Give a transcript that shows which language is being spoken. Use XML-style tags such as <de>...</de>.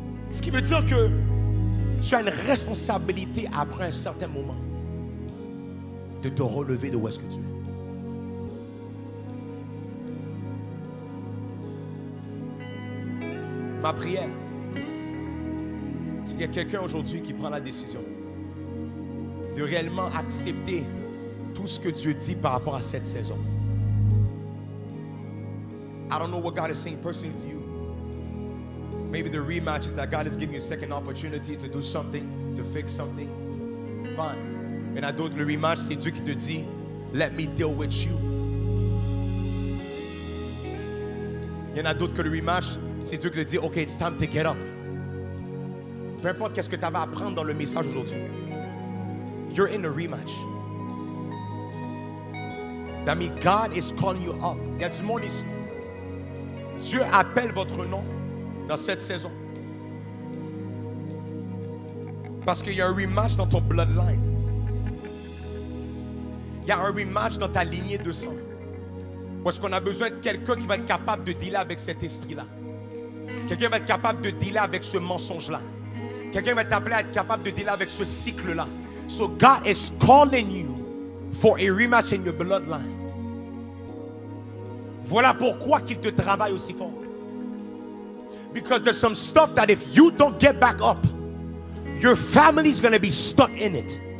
<fr>Ce qui veut dire que tu as une responsabilité après un certain moment de te relever de où est-ce que tu es. Ma prière, c'est qu'il y a quelqu'un aujourd'hui qui prend la décision de réellement accepter tout ce que Dieu dit par rapport à cette saison.</fr> <en>I don't know what God is saying personally to you. Maybe the rematch is that God is giving you a second opportunity to do something, to fix something. Fine.</en> <fr>Il y en a d'autres, le rematch, c'est Dieu qui te dit,</fr> <en>let me deal with you.</en> <fr>Il y en a d'autres que le rematch, c'est Dieu qui te dit, OK,</fr> <en>it's time to get up.</en> <fr>Peu importe qu'est-ce que tu avais à apprendre dans le message aujourd'hui.</fr> <en>You're in a rematch. That means God is calling you up.</en> <fr>Il y a du monde ici. Dieu appelle votre nom dans cette saison. Parce qu'il y a un rematch dans ton bloodline. Il y a un rematch dans ta lignée de sang. Parce qu'on a besoin de quelqu'un qui va être capable de dealer avec cet esprit-là. Quelqu'un va être capable de dealer avec ce mensonge-là. Quelqu'un va être capable de dealer avec ce cycle-là.</fr> <en>So God is calling you for a rematch in your bloodline.</en> <fr>Voilà pourquoi qu'il te travaille aussi fort.</fr> <en>Because there's some stuff that if you don't get back up, your family is going to be stuck in it.</en>